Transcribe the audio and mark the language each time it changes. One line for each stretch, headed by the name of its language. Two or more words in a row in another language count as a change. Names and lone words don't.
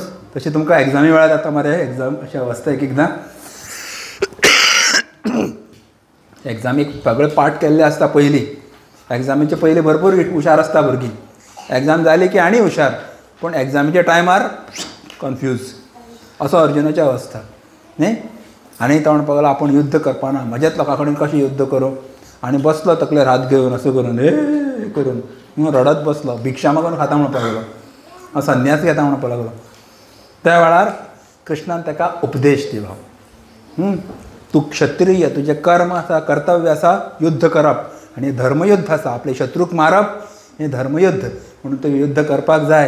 Konkani: तशें तुमकां एग्जामी वेळार जाता मरे. एग्जाम अशें अवस्था एकदां एग्जामीक सगळे पाठ केल्ले आसता पयलीं. एग्जामीचे पयलीं भरपूर हुशार आसता भुरगीं. एग्जाम जाली की आनी हुशार. पूण एग्जामीच्या टायमार कन्फ्यूज. असो अर्जुनाची अवस्था न्ही. आनी तो म्हणपाक लागलो आपूण युद्ध करपाना. म्हज्याच लोकां कडेन कशें युद्ध करूं? आणि बसलो तकलेर हात घेऊन असं करून हे करून मग रडत बसलो, भिक्षा मागून खाता म्हणपाक लागलो, संन्यास घेता म्हणपाक लागलो. त्या वेळार कृष्णान ताका उपदेश दिलो, तूं क्षत्रिय, तुजें कर्म आसा, कर्तव्य आसा युद्ध करप, आनी धर्मयुद्ध आसा, आपले शत्रूक मारप हें धर्मयुद्ध, म्हणून तूं युद्ध करपाक जाय.